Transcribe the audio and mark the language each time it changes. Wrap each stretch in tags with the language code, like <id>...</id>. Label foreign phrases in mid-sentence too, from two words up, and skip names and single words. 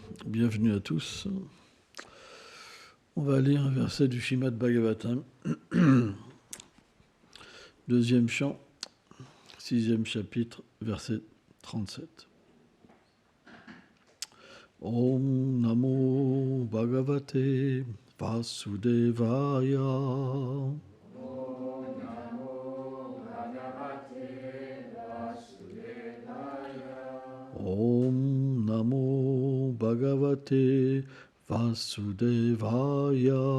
<fr>Bienvenue à tous. On va lire un verset du Srimad Bhagavatam, deuxième chant, sixième chapitre, verset 37.</fr> <sa>Om Namo Bhagavate Vasudevaya. Om Namo Bhagavate Vasudevaya.</sa>